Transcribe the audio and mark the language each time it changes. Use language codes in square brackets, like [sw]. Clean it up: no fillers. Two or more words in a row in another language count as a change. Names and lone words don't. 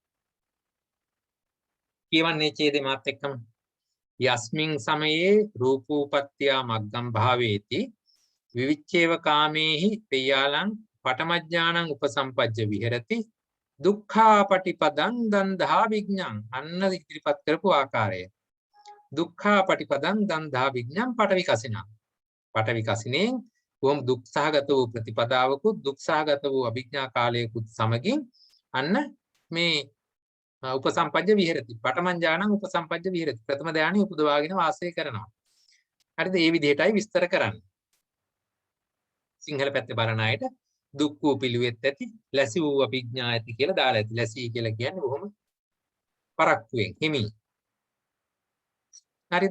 [si] කියවන්නේ ඡේදේ මාත් එක්කම [pi] යස්මින් සමයේ රූපෝපත්ත්‍යා මග්ගම් භාවේති විවිච්ඡේව කාමේහි පේයාලං පඨමඥානං උපසම්පජ්ජ විහෙරති දුක්ඛා පටිපදං දන්දහා විඥං. [si] අන්න ඉදිරිපත් කරපු ආකාරය. [pi] දුක්ඛා පටිපදං දන්දහා විඥං පටවිකසිනං. [si] පටවිකසිනේ කොහොම දුක් සහගත වූ ප්‍රතිපදාවකුත් දුක් සහගත වූ අභිඥා කාලයකුත් සමගින් අන්න මේ [pi] උපසම්පජ්ජ විහෙරති. පඨමං ඥානං උපසම්පජ්ජ විහෙරති. [si] ප්‍රථම ධානය උපදවාගෙන වාසය කරනවා. හරිද? මේ විදිහටයි විස්තර කරන්නේ. සිංහල පැත්තේ බලන අයට දුක් වූ පිළිවෙත් ඇති, ලැසි වූ අභිඥා ඇති කියලා දාලා ඇති. ලැසි කියලා කියන්නේ බොහොම පරක්කුවෙන් හිමි. හරිද?